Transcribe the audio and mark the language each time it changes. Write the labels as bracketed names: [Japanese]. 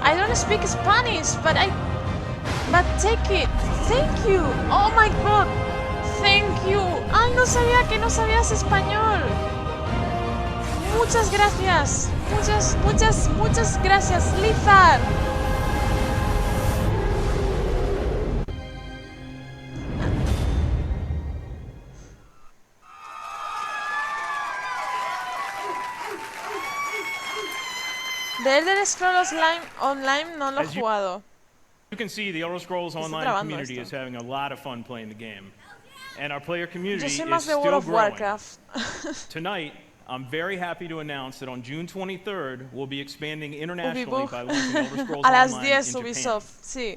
[English] I don't speak Spanish, but take it. Thank you. Oh my god. Thank you. [Spanish] Ay, no sabía que no sabías español. Muchas gracias. Muchas gracias, Lizard. The Elder Scrolls Online no lo he jugado. [English] You can see the Elder Scrolls Online community is having a lot of fun playing the game. And our player community is still growing. Tonight, I'm very happy to announce that on June 23rd, we'll be expanding internationally by launching Elder Scrolls Online in Japan.